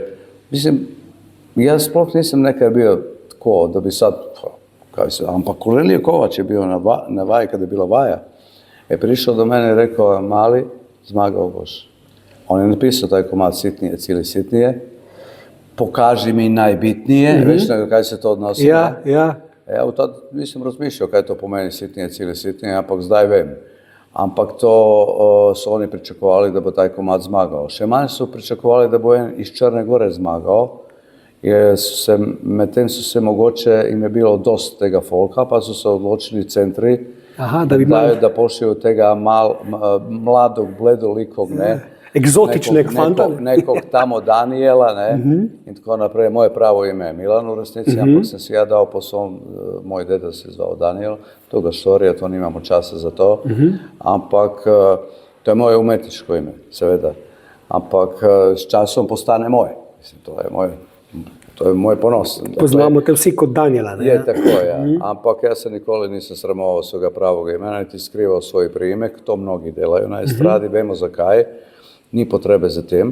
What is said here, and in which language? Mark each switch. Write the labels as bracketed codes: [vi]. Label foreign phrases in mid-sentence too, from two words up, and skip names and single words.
[sl] Mislim, ja sploh nisam nekaj bio tko, da bi sad, ampak Kornelije Kovač je bio na vaji kada je bila vaja. [hr] Je prišao do mene i rekao, mali, zmagao boš. On je napisao taj komad sitnije, cijeli sitnije. Pokaži mi najbitnije, već nego kaj se to odnosi. Ja. Ja u tad nisam razmišljao kaj to po meni sitnije, cijeli sitnije, [sl] ampak zdaj vem. Ampak to su oni pričakovali da bo taj komad zmagao. Še manj su pričakovali da bo en iz Črne Gore zmagao, jer medtem su se mogoče, im je bilo dost tega folka, pa su se odločili centri da pošlju tega mladog, bledolikog, ne, egzotičneg fanta. [hr] Nekog tamo Daniela, ne, i tako naprej. Moje pravo ime je Milan u resnici, ampak sam si ja dao po svom, moj deda se zvao Daniel, toga storija, [sl] to nimamo časa za to, ampak to je moje umetničko ime, seveda, ampak s časom postane moje, mislim, to je moj ponos. Poznamo te vsi kot Daniela, ne? Je tako, ja. [hr] Ampak ja se nikoli nisam sramovao svoga pravog imena, niti skrivao svoj priimek, to mnogi delaju na estradi, vemo zakaj, ni potrebe za tem.